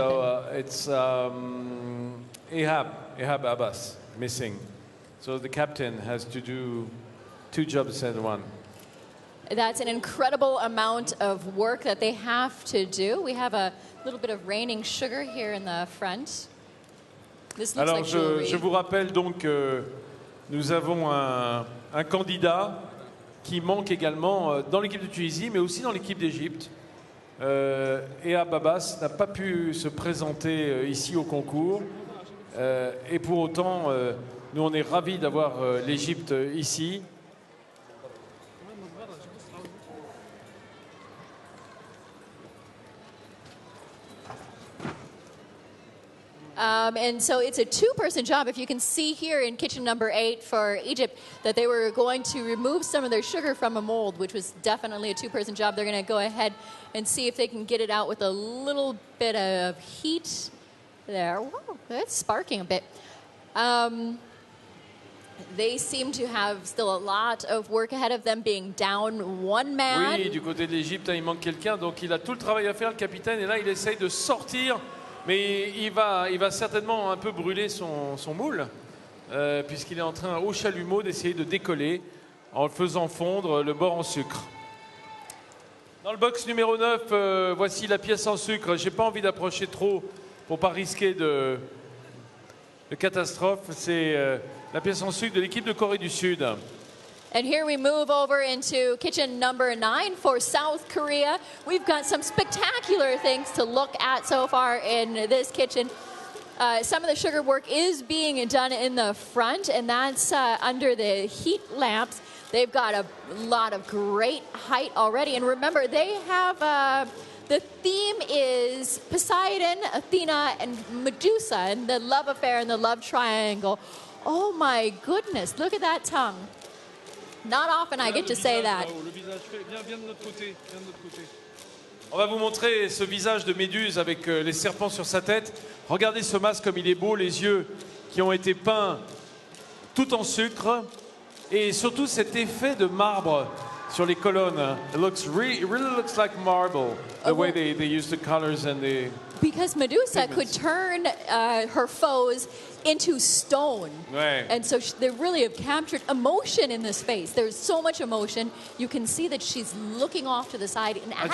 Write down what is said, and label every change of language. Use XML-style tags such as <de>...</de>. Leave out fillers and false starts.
<en>So it's Ehab Abbas missing. So the captain has to do 2 jobs instead of 1. That's an incredible amount of work that they have to do. We have a little bit of raining sugar here in the front. This looks</en> <fr>Alors</fr> <en>like jewelry.</en> <fr>je vous rappelle donc que nous avons un candidat qui manque également dans l'équipe de Tunisie, mais aussi dans l'équipe d'Égypte. Ehab Abbas n'a pas pu se présenter ici au concours. Et pour autant, nous on est ravis d'avoir l'Égypte ici.</fr> <en>And so it's a 2-person job. If you can see here in kitchen number 8 for Egypt that they were going to remove some of their sugar from a mold, which was definitely a 2-person job. They're going to go ahead and see if they can get it out with a little bit of heat there. Whoa, that's sparking a bit. They seem to have still a lot of work ahead of them, being down 1 man.</en> <fr>Oui, du côté de l'Égypte, il manque quelqu'un, donc il a tout le travail à faire, le capitaine, et là il essaye de sortir. Mais il va certainement un peu brûler son moule, puisqu'il est en train, au chalumeau, d'essayer de décoller en faisant fondre le bord en sucre. Dans le box numéro 9, voici la pièce en sucre. Je n'ai pas envie d'approcher trop pour ne pas risquer de catastrophe. C'est la pièce en sucre de l'équipe de Corée du Sud.</fr> <en>And here we move over into kitchen number 9 for South Korea. We've got some spectacular things to look at so far in this kitchen. Some of the sugar work is being done in the front, and that's under the heat lamps. They've got a lot of great height already. And remember, they have, the theme is Poseidon, Athena, and Medusa, and the love affair and the love triangle. Oh my goodness, look at that tongue. Not often I get to say that.</en> <fr>Viens de notre côté. On va vous montrer ce visage de Méduse avec les serpents sur sa tête. Regardez ce masque comme il est beau, les yeux qui ont été peints tout en sucre. Et surtout cet effet de marbre sur les colonnes.</fr> <en>It really looks like marble, the way they use the colors and the... Because Medusa could turn her foes into stone.</en> <fr>Ouais.</fr> <en>And so they really have captured emotion in this face. There's so much emotion. You can see that she's looking off to the side in agony.</en>